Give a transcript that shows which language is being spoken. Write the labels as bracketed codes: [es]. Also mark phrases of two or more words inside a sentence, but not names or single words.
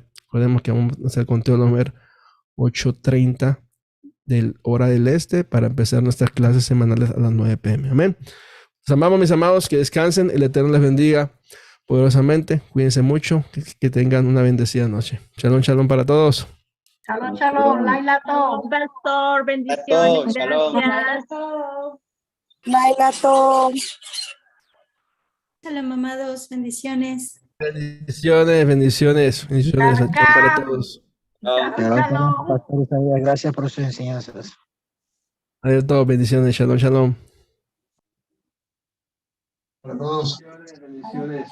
[es] Recordemos que vamos a hacer el conteo del Omer 8:30 hora del este para empezar nuestras clases semanales a las 9 p.m. Amén. Los amamos, mis amados, que descansen, el Eterno les bendiga poderosamente, cuídense mucho, que tengan una bendecida noche. [he] שלום, שלום [es] para todos. [he] שלום, שלום, לילה טוב. [es] Pastor, bendiciones. Shalom. Gracias. [he] לילה טוב. [es] Shalom, amados, bendiciones. Bendiciones, bendiciones, bendiciones para todos. Pastor Isaías, gracias por sus enseñanzas. Adiós a todos, bendiciones, [he] שלום, שלום. [es] Para todos. Bendiciones.